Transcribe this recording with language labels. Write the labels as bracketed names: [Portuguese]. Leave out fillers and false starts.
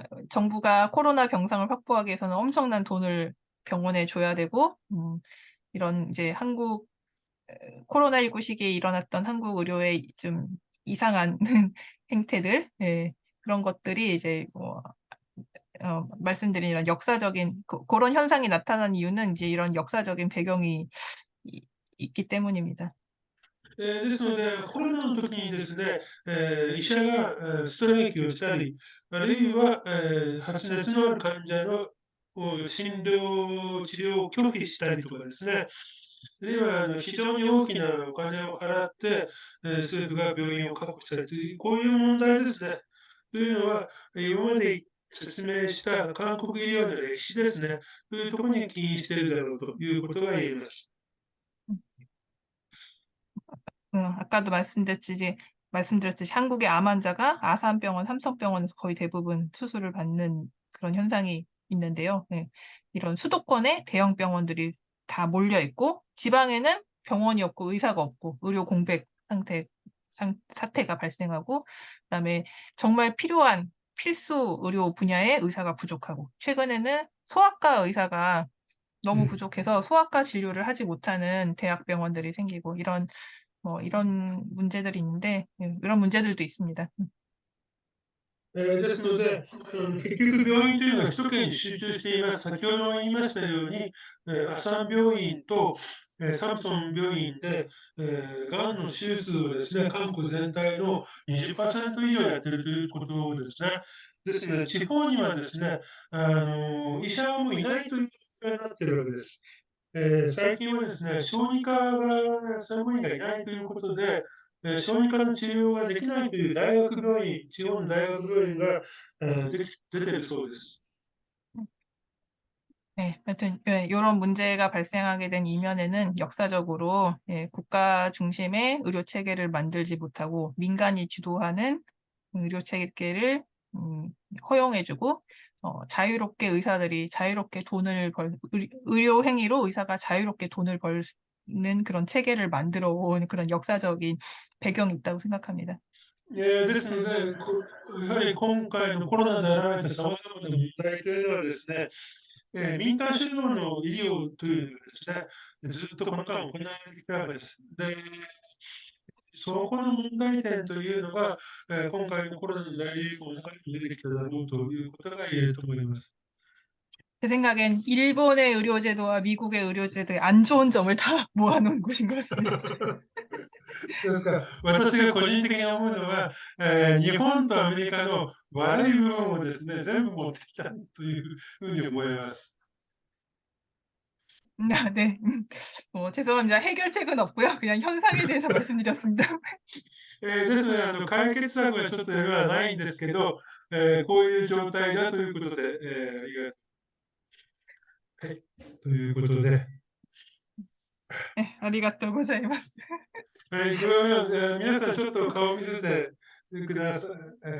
[Korean] 정부가 코로나 병상을 확보하기 위해서는 엄청난 돈을 병원에 줘야 되고, 이런 이제 코로나19 시기에 일어났던 한국 의료의 좀 이상한 행태들, 그런 것들이 이제 말씀드린 이런 역사적인 그런 현상이 나타난 이유는 이제 이런 역사적인 배경이 있기 때문입니다. [Japanese] ですので、コロナの時にですね、医者がストライキをしたり、あるいは、発熱のある患者の診療、治療を拒否したりとかですね、あるいは非常に大きなお金を払って、政府が病院を確保したりという、こういう問題ですね。というのは、今まで説明した韓国医療の歴史ですね、というところに起因しているだろうということが言えます。 [Korean] 아까도 말씀드렸듯이 한국의 암 환자가 아산병원, 삼성병원에서 거의 대부분 수술을 받는 그런 현상이 있는데요. 이런 수도권에 대형 병원들이 다 몰려 있고, 지방에는 병원이 없고 의사가 없고 의료 공백 사태가 발생하고, 그다음에 정말 필요한 필수 의료 분야의 의사가 부족하고, 최근에는 소아과 의사가 너무 부족해서 소아과 진료를 하지 못하는 대학병원들이 생기고, 이런 문제들이 있는데, 이런 문제들도 있습니다. [Japanese] ですので、結局病院というのは首都圏に集中しています。先ほども言いましたように、アサン病院と、サムソン病院で、がんの手術をですね、韓国全体の20%以上やっているということですね。ですので、地方にはですね、医者はもういないという状況になっているわけです。最近はですね、小児科が専門医がいないということで、小児科の治療ができないという大学病院、地方の大学病院が、出てるそうです。 [Korean] 네, 하여튼 이런 문제가 발생하게 된 이면에는 역사적으로 국가 중심의 의료 체계를 만들지 못하고 민간이 주도하는 의료 체계를 허용해주고, 자유롭게 의사들이 자유롭게 의료 행위로 의사가 자유롭게 돈을 벌는 그런 체계를 만들어 온 그런 역사적인 배경이 있다고 생각합니다. [Japanese] ですので、やはり今回のコロナで現れたさまざまな問題というのはですね、民間主導の医療というのがですね、ずっとこの間行われてきたわけです。で、そこの問題点というのが、今回のコロナの大流行の中に出てきただろうということが言えると思います。 [Korean] 제 생각엔 일본의 의료제도와 미국의 의료제도의 안 좋은 점을 다 모아놓은 곳인 것 같습니다. [Japanese] ですから、私が個人的に思うのは、日本とアメリカの悪い部分をですね、全部持ってきたというふうに思います。 [Korean] 네. 죄송합니다. 해결책은 없고요. 그냥 현상에 대해서 말씀드렸습니다. [Japanese] ですので、解決策はちょっとではないんですけど、こういう状態だということで、はい、ということで、 네, ありがとうございます。はい、これは、皆さんちょっと顔を見せてください。